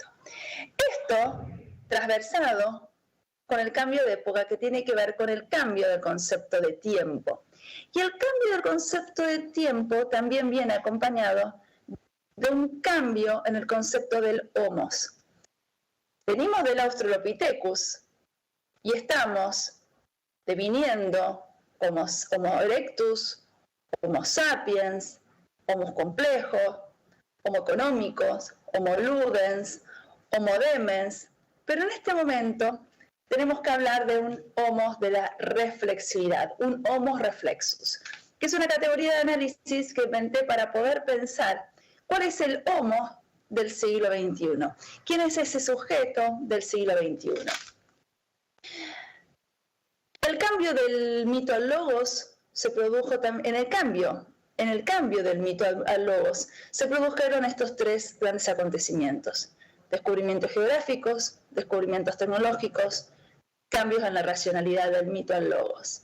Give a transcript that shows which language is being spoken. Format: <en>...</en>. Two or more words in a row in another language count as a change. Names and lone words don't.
<es>Esto transversado con el cambio de época que tiene que ver con el cambio del concepto de tiempo. Y el cambio del concepto de tiempo también viene acompañado de un cambio en el concepto del homos. Venimos del Australopithecus y estamos deviniendo Homo erectus, Homo sapiens, Homo complejo, Homo económicos, Homo ludens, Homo demens, pero en este momento tenemos que hablar de un Homo de la reflexividad, un Homo reflexus, que es una categoría de análisis que inventé para poder pensar cuál es el Homo del siglo XXI, quién es ese sujeto del siglo XXI. El cambio del mito al logos se produjo en el cambio del mito al logos se produjeron estos 3 grandes acontecimientos: descubrimientos geográficos, descubrimientos tecnológicos, cambios en la racionalidad del mito al logos.</es>